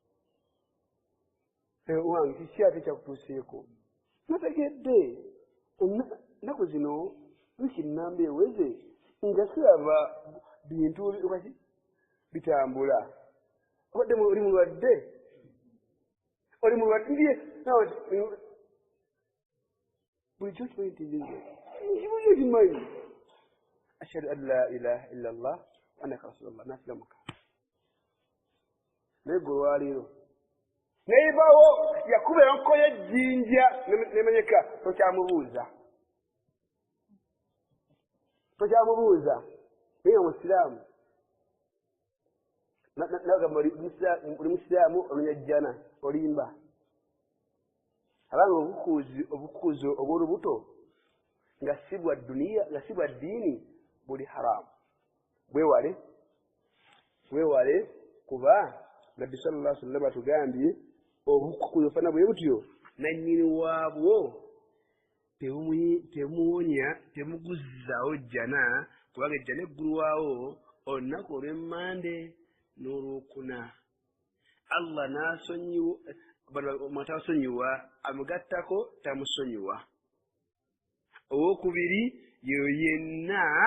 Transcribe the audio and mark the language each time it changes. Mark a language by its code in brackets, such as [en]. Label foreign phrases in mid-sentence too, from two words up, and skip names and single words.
[lg] wange kiki ate kyakutuuseeko nategedde ennaku zino wiki namba eweze nga siraba bintu bitambula obadde oli mulwadde ndiye bulijjo kimanyi nti kimanyi [ar] أشهد أن لا إله إلا الله وأنك رسول الله [lg] nasilamuka naye gwe olwaleero neibawo yakuba enko y'ejjinja nemenyeka tokyamubuuza naye omusiraamu nagamba oli musiraamu olunyajjana olimba abanga obukuuzi obw'olubuto nga si bwa duniya nga si bwa ddiini buli haramu bwewale kuba nabbi [ar] صلى الله عليه وسلم [lg] atugambye obukuuzi ofana bwe butyo nannyini waabwo temuwonya temuguzzaawo jjana kubanga ejjana eggulwawo olunaku olw'emmande n'olwokuna Allah n'asonyiwa omuntu asonyiwa amugattako tamusonyiwa owokubiri yeyo yenna